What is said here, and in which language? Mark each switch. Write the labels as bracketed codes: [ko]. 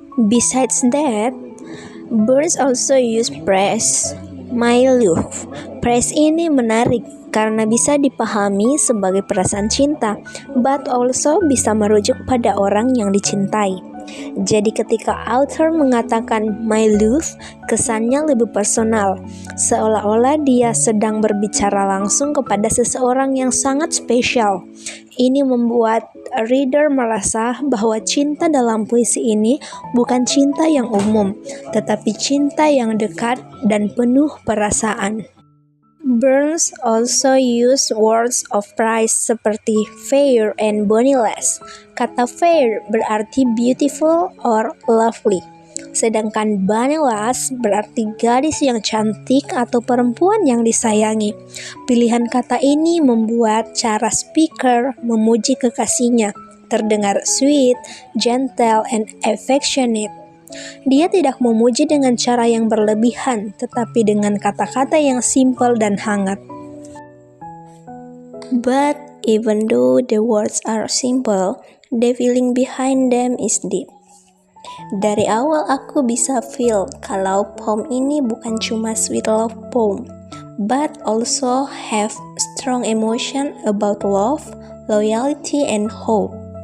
[en] Besides that, Burns also use praise, my love. [id] Praise ini menarik karena bisa dipahami sebagai perasaan cinta, [en] but also [id] bisa merujuk pada orang yang dicintai. Jadi ketika author mengatakan my love, kesannya lebih personal, seolah-olah dia sedang berbicara langsung kepada seseorang yang sangat spesial. Ini membuat reader merasa bahwa cinta dalam puisi ini bukan cinta yang umum, tetapi cinta yang dekat dan penuh perasaan. [en] Burns also use words of praise [id] seperti [en] fair and boniless. [id] Kata fair berarti [en] beautiful or lovely, [id] sedangkan boniless berarti gadis yang cantik atau perempuan yang disayangi. Pilihan kata ini membuat cara speaker memuji kekasihnya terdengar [en] sweet, gentle, and affectionate. [id] Dia tidak memuji dengan cara yang berlebihan, tetapi dengan kata-kata yang simpel dan hangat. [en] But even though the words are simple, the feeling behind them is deep. [id] Dari awal aku bisa [en] feel [id] kalau [en] poem [id] ini bukan cuma [en] sweet love poem, but also have strong emotion about love, loyalty, and hope.